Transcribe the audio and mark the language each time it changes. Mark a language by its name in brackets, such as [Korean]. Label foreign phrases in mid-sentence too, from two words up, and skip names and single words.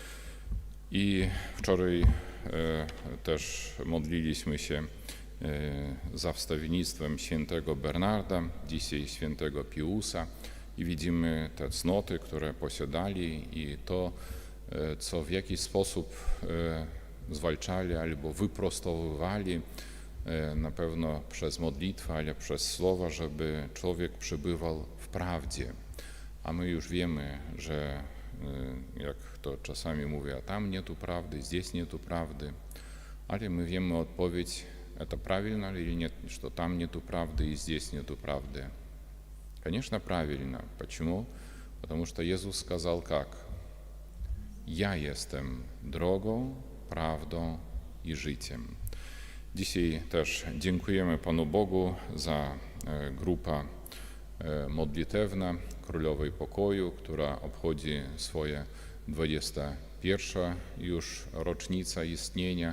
[Polish] I wczoraj też modliliśmy się za wstawiennictwem świętego Bernarda, dzisiaj świętego Piusa i widzimy te cnoty, które posiadali i to, co w jakiś sposób zwalczali albo wyprostowywali, na pewno przez modlitwę, ale przez słowa, żeby człowiek przebywał w prawdzie. A my już wiemy, że jak to czasami mówię, a tam nie tu prawdy, здесь nie tu prawdy, ale my wiemy odpowiedź, [Russian] это правильно или нет, что там нету правды и здесь нету правды. Конечно, правильно. Почему? Потому что Иисус сказал как? [Polish] Ja jestem drogą, prawdą i życiem. Dzisiaj też dziękujemy Panu Bogu za grupę modlitewna Królowej Pokoju, która obchodzi swoje 21 już rocznica istnienia.